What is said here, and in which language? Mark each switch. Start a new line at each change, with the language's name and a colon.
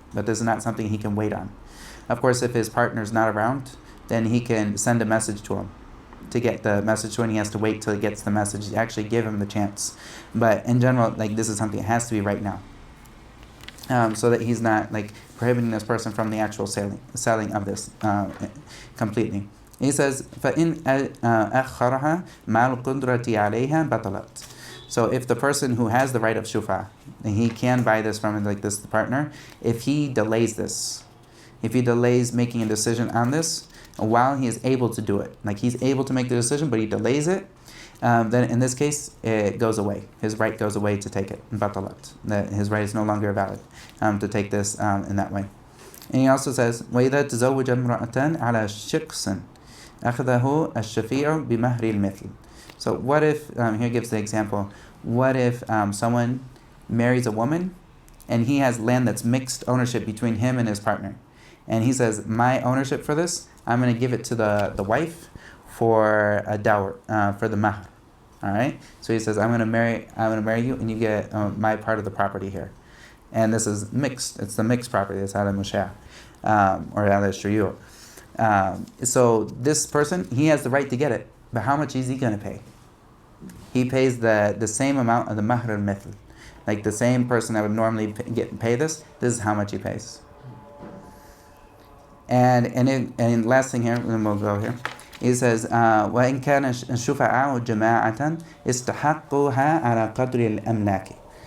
English: But this is not something he can wait on. Of course, if his partner's not around, then he can send a message to him. To get the message to him, he has to wait till he gets the message. Actually, give him the chance. But in general, like this is something that has to be right now. So that he's not like prohibiting this person from the actual selling of this completely. He says,
Arabic: فَإِنْ أَخَّرَهَا مَا الْقُدْرَةِ عَلَيْهَا بَطَلَتْ.
English: So if the person who has the right of shuf'ah, he can buy this from like this partner, if he delays this, if he delays making a decision on this while he is able to do it, like he's able to make the decision but he delays it, then in this case it goes away. His right goes away to take it. Batalat. That his right is no longer valid to take this in that way. And he also says,
Arabic: وَإِذَا تَزَوَّجَ امْرَأَةً عَلَى شِقْصٍ أَخَذَهُ الشَّفِيعُ بِمَهْرِ الْمِثْلِ.
English: So what if, here gives the example, what if someone marries a woman and he has land that's mixed ownership between him and his partner. And he says, my ownership for this, I'm going to give it to the wife for a dower, for the mahr. All right? So he says, I'm going to marry you and you get my part of the property here. And this is mixed. It's the mixed property. It's ala mushah, or ala shariah. So this person, he has the right to get it. But how much is he going to pay? He pays the same amount of the mahr al-mithl. Like the same person that would normally pay this is how much he pays. And last thing here, then we'll go here. He says,
Arabic: وَإِنْ كَانَ الشُّفَعَاءُ جَمَاعَةً اسْتَحَقُّهَا عَلَى قَدْرِ الْأَمْلَاكِ.